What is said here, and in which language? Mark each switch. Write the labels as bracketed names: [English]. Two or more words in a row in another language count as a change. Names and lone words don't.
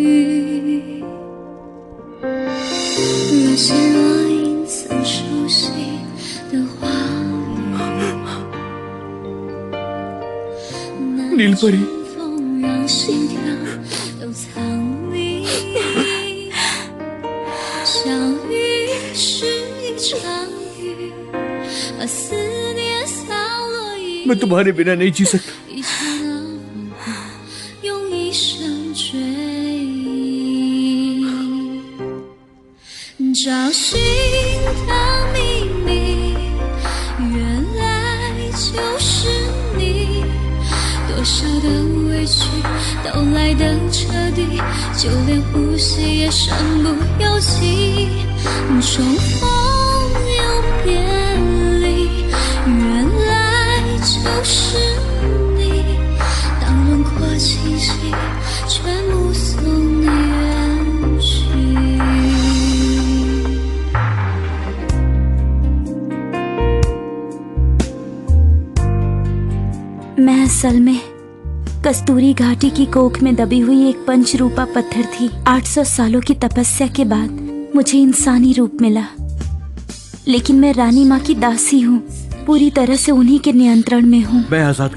[Chinese] 若即若隐曾熟悉的话语， [Hindi] नीलपरी, [Chinese] 风让心跳都藏匿。相遇是一场雨，把思念扫落一 [Hindi] मैं तुम्हारे बिना नहीं जी सकता। [Chinese] 一刹那魂魄，用一生追忆。找寻的秘密，原来就是你。多少的委屈都来得彻底，就连呼吸也身不由己。重逢又别离，原来就是你。当轮廓清晰，却目送你远去。 [Hindi] मैं असल में कस्तूरी घाटी की कोख में दबी हुई एक पंचरूपा पत्थर थी। 800 सालों की तपस्या के बाद मुझे इंसानी रूप मिला, लेकिन मैं रानी माँ की दासी हूँ, पूरी तरह से उन्हीं के नियंत्रण में हूँ।